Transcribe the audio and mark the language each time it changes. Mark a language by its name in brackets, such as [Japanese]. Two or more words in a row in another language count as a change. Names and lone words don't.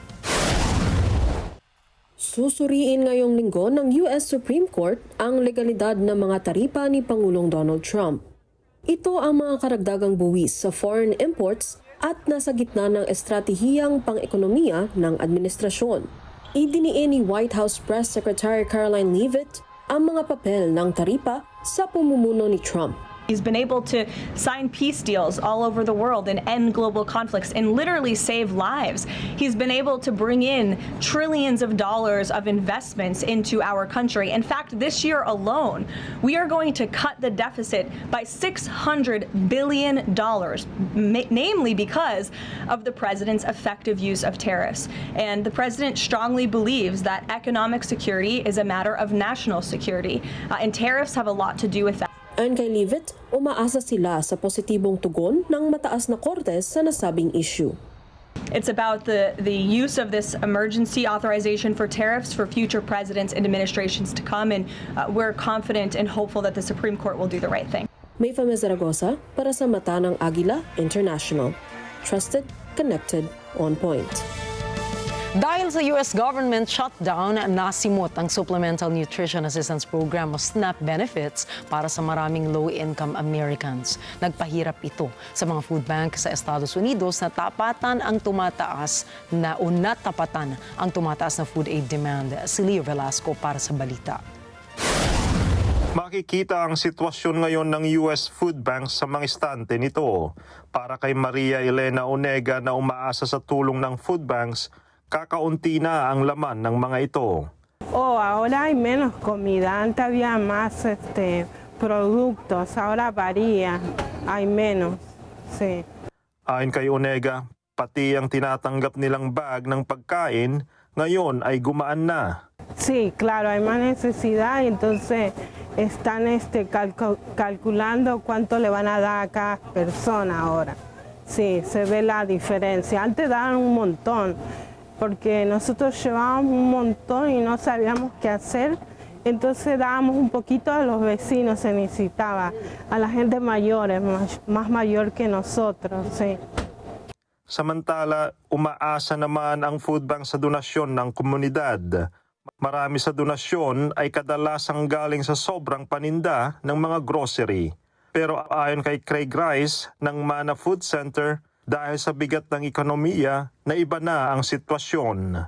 [Filipino] Susuriin ngayong linggo ng US Supreme Court ang legalidad ng mga taripa ni Pangulong Donald Trump. Ito ang mga karagdagang buwis sa [English] foreign imports [Filipino] at nasa gitna ng estratehiyang pang-ekonomiya ng administrasyon. Idiniin ni [English] White House Press Secretary [Filipino] Caroline Leavitt ang mga papel ng taripa sa pamumuno ni Trump. [English] He's been able to sign peace deals all over the world and end global conflicts and literally save lives. He's been able to bring in trillions of dollars of investments into our country. In fact, this year alone, we are going to cut the deficit by $600 billion, namely because of the president's effective use of tariffs. And the president strongly believes that economic security is a matter of national security, and tariffs have a lot to do with that. [Filipino] Ayon kay Leavitt, umaasa sila sa positibong tugon ng mataas na korte sa nasabing issue. [English] It's about the use of this emergency authorization for tariffs for future presidents and administrations to come, and we're confident and hopeful that the Supreme Court will do the right thing. [Filipino] Mayfan Zaragoza para sa Mata ng Agila International. [English] Trusted, connected, on point. [Filipino] Dahil sa [English] US government shutdown, [Filipino] nasimot ang Supplemental Nutrition Assistance Program o [English] SNAP benefits [Filipino] para sa maraming [English] low-income Americans. [Filipino] Nagpahirap ito sa mga [English] food bank [Filipino] sa Estados Unidos na natapatan ang tumataas na [English] food aid demand. [Filipino] Si Leo Velasco para sa balita. Makikita ang sitwasyon ngayon ng [English] US food banks [Filipino] sa mga estante nito. Para kay Maria Elena Onega na umaasa sa tulong ng [English] food banks, [Filipino] kakaunti na ang laman ng mga ito. [Spanish] Ahora hay menos comida. Antes había más productos. Ahora varía. Hay menos. Sí. [Filipino] Ayon kay Onega, pati ang tinatanggap nilang bag ng pagkain ngayon ay gumaan na. [Spanish] Sí, claro, hay más necesidad y entonces están calculando cuánto le van a dar a cada persona ahora. Sí, se ve la diferencia. Antes daban un montón. Porque nosotros llevábamos un montón y no sabíamos qué hacer, entonces dábamos un poquito a los vecinos, se necesitaba, a la gente mayores, más mayor que nosotros. Sí. [Filipino] Samantala, umaasa naman ang food bank sa donasyon ng komunidad. Marami sa donasyon ay kadalasang galing sa sobrang paninda ng mga grocery. Pero ayon kay Craig Rice ng Mana Food Center, dahil sa bigat ng ekonomiya na iba na ang sitwasyon.